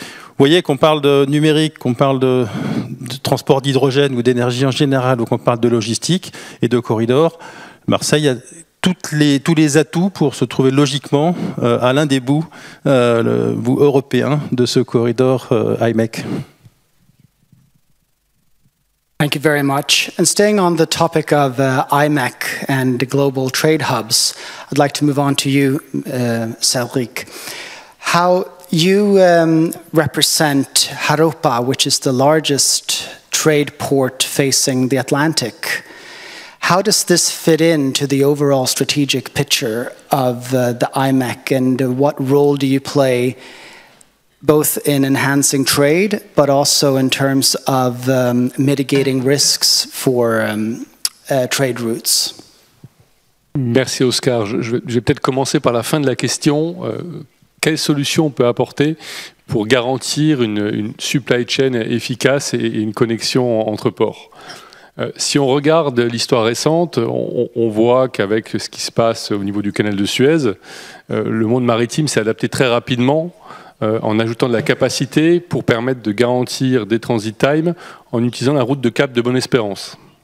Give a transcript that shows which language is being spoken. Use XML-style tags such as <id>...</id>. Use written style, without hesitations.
<fr>Vous voyez qu'on parle de numérique, qu'on parle de transport d'hydrogène ou d'énergie en général, ou qu'on parle de logistique et de corridors. Marseille a tous les atouts pour se trouver logiquement à l'un des bouts, le bout européen de ce corridor IMEC.</fr> <en>Thank you very much. And staying on the topic of IMEC and the global trade hubs, I'd like to move on to you, Cedric. How you represent Haropa, which is the largest trade port facing the Atlantic. How does this fit into the overall strategic picture of the IMEC, and what role do you play both in enhancing trade, but also in terms of mitigating risks for trade routes?</en> <fr>Merci Oscar. Je vais peut-être commencer par la fin de la question. Quelle solution on peut apporter pour garantir une supply chain efficace et une connexion entre ports? Si on regarde l'histoire récente, on voit qu'avec ce qui se passe au niveau du canal de Suez, le monde maritime s'est adapté très rapidement en ajoutant de la capacité pour permettre de garantir des transit times en utilisant la route de Cap de Bonne-Espérance.</fr>